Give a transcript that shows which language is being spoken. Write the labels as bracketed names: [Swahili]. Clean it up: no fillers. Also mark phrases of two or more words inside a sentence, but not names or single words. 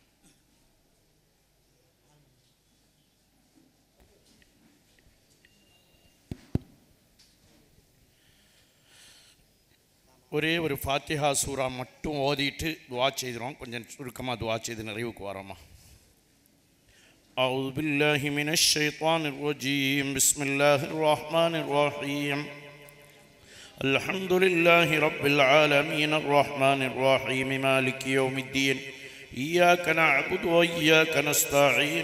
[Tamil] ஒரே ஒரு ஃபாத்திஹா சூரா மட்டும் ஓதிட்டு துஆ செய்கிறோம். கொஞ்சம் சுருக்கமாக துஆ செய்து நிறைவுக்கு வரோமா. [Arabic] أعوذ بالله من الشيطان الرجيم. بسم الله الرحمن الرحيم. الحمد لله رب العالمين الرحمن الرحيم مالك يوم الدين. إياك نعبد وإياك نستعين.